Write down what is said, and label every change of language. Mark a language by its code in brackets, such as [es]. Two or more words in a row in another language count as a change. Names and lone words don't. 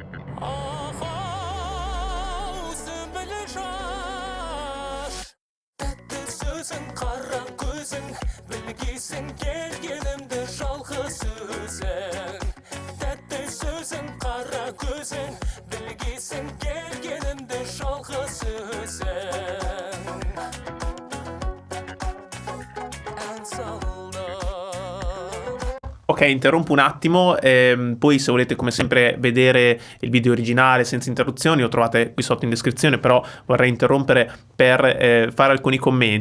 [kk] ау сүмбілі жаш тәтті сөзің қара көзің білгейсің келгенімді жалғыз өзің тәтті сөзің қара көзің білгейсің келгенімді жалғыз өзің [it] Ok, interrompo un attimo, poi se volete come sempre vedere il video originale senza interruzioni lo trovate qui sotto in descrizione, però vorrei interrompere per fare alcuni commenti.